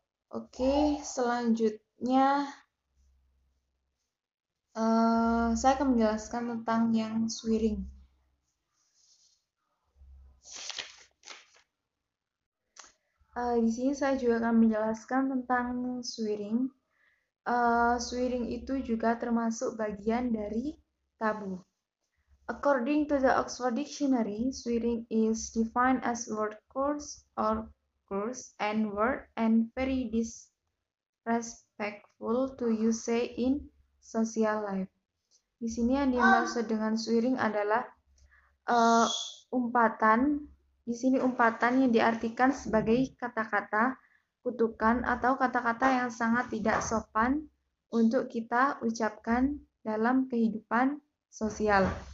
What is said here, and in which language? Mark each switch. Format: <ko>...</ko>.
<id>Oke, selanjutnya saya akan menjelaskan tentang yang swiring. Di sini saya juga akan menjelaskan tentang swiring. Swiring itu juga termasuk bagian dari tabu.</id> <en>According to the Oxford Dictionary, swearing is defined as word curse or curse and word and very disrespectful to use say in social life.</en> <id>Di sini yang dimaksud dengan swearing adalah uh, umpatan. Di sini umpatan yang diartikan sebagai kata-kata kutukan atau kata-kata yang sangat tidak sopan untuk kita ucapkan dalam kehidupan sosial.</id>